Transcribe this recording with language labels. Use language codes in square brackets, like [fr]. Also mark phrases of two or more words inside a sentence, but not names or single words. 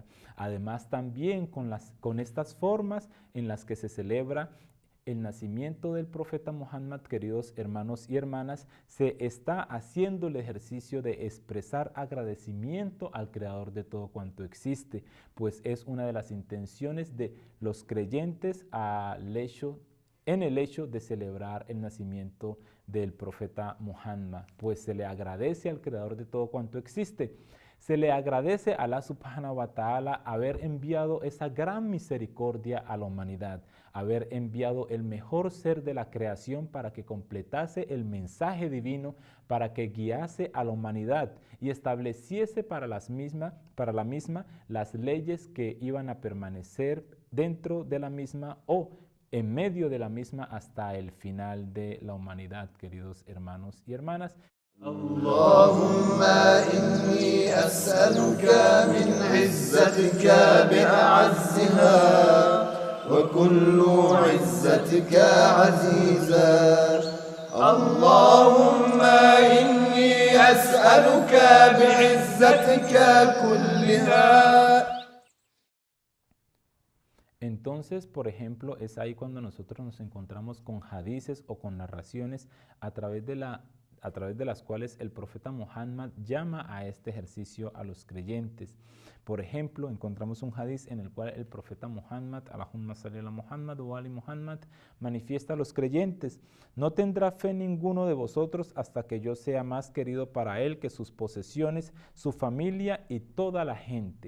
[es] Además, también con estas formas en las que se celebra el nacimiento del profeta Muhammad, queridos hermanos y hermanas, se está haciendo el ejercicio de expresar agradecimiento al Creador de todo cuanto existe, pues es una de las intenciones de los creyentes en el hecho de celebrar el nacimiento del profeta Muhammad, pues se le agradece al Creador de todo cuanto existe. Se le agradece a [ar] الله سبحانه وتعالى [es] haber enviado esa gran misericordia a la humanidad, haber enviado el mejor ser de la creación para que completase el mensaje divino, para que guiase a la humanidad y estableciese para la misma las leyes que iban a permanecer dentro de la misma o en medio de la misma hasta el final de la humanidad, queridos hermanos y hermanas. [ar] اللهم إني أسألك من عزتك بأعزها وكل عزتك عزيزا اللهم إني أسألك بعزتك كلها. [es] Entonces, por ejemplo, es ahí cuando nosotros nos encontramos con hadices o con narraciones a través de las cuales el profeta Muhammad llama a este ejercicio a los creyentes. Por ejemplo, encontramos un hadiz en el cual el profeta Muhammad, [ar] اللهم صل على محمد وآل محمد, [es] manifiesta a los creyentes: no tendrá fe ninguno de vosotros hasta que yo sea más querido para él que sus posesiones, su familia y toda la gente.